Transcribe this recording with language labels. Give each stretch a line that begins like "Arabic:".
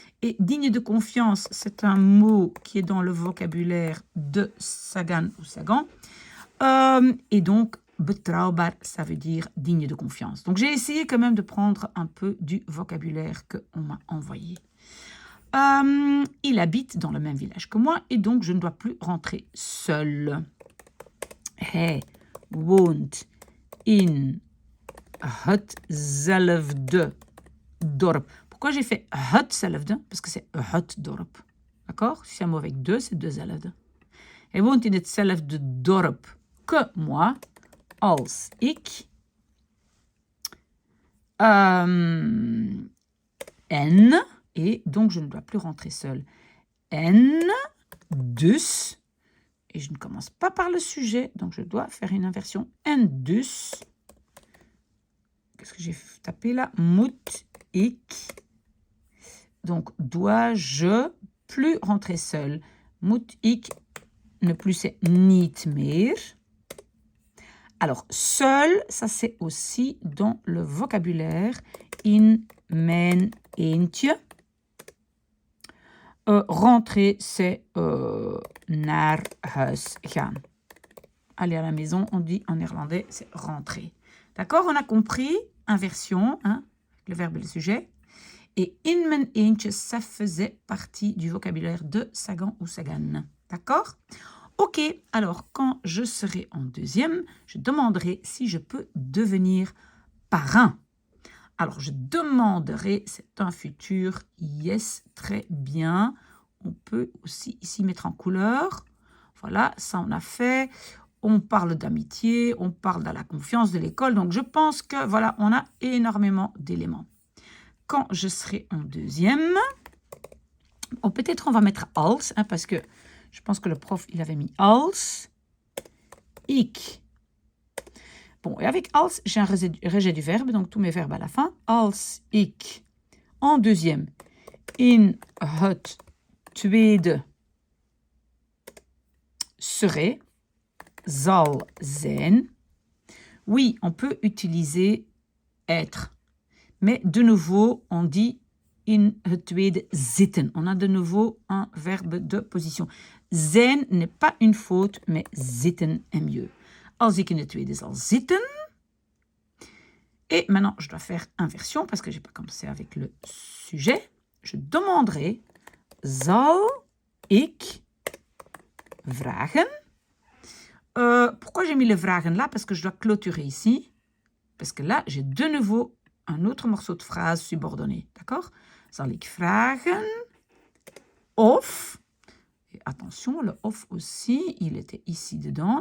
French: Et digne de confiance, c'est un mot qui est dans le vocabulaire de Sagan ou Sagan. Et donc, betrouwbaar, ça veut dire digne de confiance. Donc, j'ai essayé quand même de prendre un peu du vocabulaire qu'on m'a envoyé. Il habite dans le même village que moi et donc je ne dois plus rentrer seul.
Dutch: Hij woont in hetzelfde dorp.
French: Pourquoi j'ai fait hetzelfde? Parce que c'est het dorp. D'accord? Si c'est un mot avec deux, c'est dezelfde.
Dutch: Hij woont in hetzelfde dorp
French: que moi,
Dutch: als ik.
French: En, et donc je ne dois plus rentrer seul. En, dus, et je ne commence pas par le sujet, donc je dois faire une inversion.
Dutch: En dus,
French: qu'est-ce que j'ai tapé là?
Dutch: Moet ik.
French: Donc, dois-je plus rentrer seul? Moet ik, ne plus c'est
Dutch: niet meer.
French: Alors, seul, ça c'est aussi dans le vocabulaire
Dutch: in mijn eentje.
French: Rentrer, c'est
Dutch: naar huis gaan.
French: Aller à la maison, on dit en néerlandais, c'est rentrer. D'accord? On a compris, inversion, le verbe et le sujet. Et
Dutch: in mijn eentje,
French: ça faisait partie du vocabulaire de Sagan ou Sagan. D'accord? Ok, alors quand je serai en deuxième, je demanderai si je peux devenir parrain. Alors, je demanderai, c'est un futur, yes, très bien. On peut aussi ici mettre en couleur. Voilà, ça on a fait. On parle d'amitié, on parle de la confiance de l'école. Donc, je pense que, voilà, on a énormément d'éléments. Quand je serai en deuxième, peut-être on va mettre als, parce que je pense que le prof, il avait mis als. Ik. Bon, et avec als, j'ai un rejet du verbe, donc tous mes verbes à la fin. Als ik. En deuxième,
Dutch: in het tweede serait, zal zijn.
French: Oui, on peut utiliser être. Mais de nouveau, on dit
Dutch: in het tweede zitten.
French: On a de nouveau un verbe de position. Zijn n'est pas une faute, mais zitten est mieux.
Dutch: Als ik in het tweede zal zitten.
French: Et maintenant, je dois faire inversion parce que je n'ai pas commencé avec le sujet. Je demanderai,
Dutch: zal ik vragen.
French: Pourquoi j'ai mis le vragen là? Parce que je dois clôturer ici. Parce que là, j'ai de nouveau un autre morceau de phrase subordonné. D'accord?
Dutch: Zal ik vragen of.
French: Et attention, le of aussi, il était ici dedans.